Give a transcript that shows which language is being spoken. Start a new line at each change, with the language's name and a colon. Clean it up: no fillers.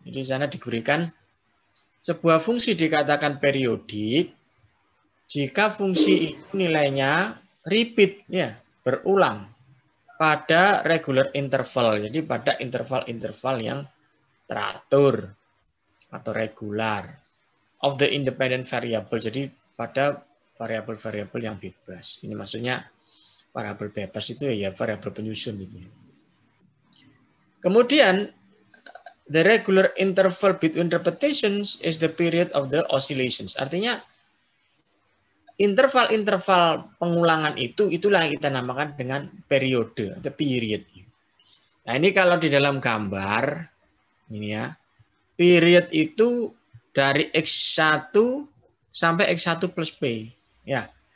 Indonesian: Jadi di sana diberikan sebuah fungsi dikatakan periodik jika fungsi itu nilainya repeat, ya, berulang pada regular interval. Jadi pada interval-interval yang teratur atau
English: regular of the independent variable.
Indonesian: Jadi pada variabel-variabel yang bebas. Ini maksudnya variabel bebas itu ya variabel penyusun itu. Kemudian
English: the regular interval between repetitions is the period of the oscillations.
Indonesian: Artinya interval-interval pengulangan itulah yang kita namakan dengan periode atau period. Nah, ini kalau di dalam gambar ini ya. Period itu dari X1 sampai X1 plus P. Ya.